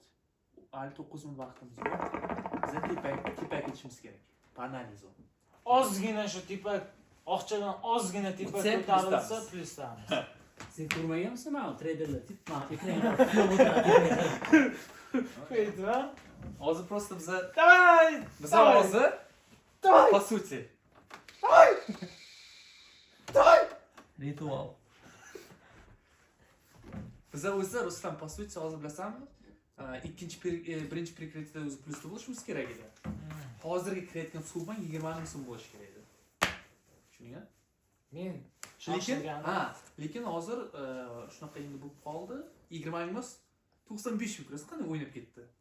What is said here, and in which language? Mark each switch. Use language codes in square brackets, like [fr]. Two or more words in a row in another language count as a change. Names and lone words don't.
[uz] Hali 9 minut vaqtimiz bor. Biz tepaga ketishimiz kerak. Analiz u. ozgina shu tepak oqchadan ozgina tepak ko'tarilsa plusdamiz. Sen ko'rmaganmisan mana treyderlar mana ekranga Qo'ydimi? Hozir просто biza [ru] Давай! hozir по сути. [uz] ritual. Biza o'zi Rustam [ru] по сути [uz] hozir bilasanmi? Birinchi prikritda o'zi plusda bo'lishimiz kerak edi. Hozirgi kirayotgan summa 20 ming so'm bo'lishi kerak edi. Tushundingmi? Men lekin hozir shunaqa endi bo'lib qoldi. 20 ming emas, 95 ming kirasi qanday o'ynab ketdi.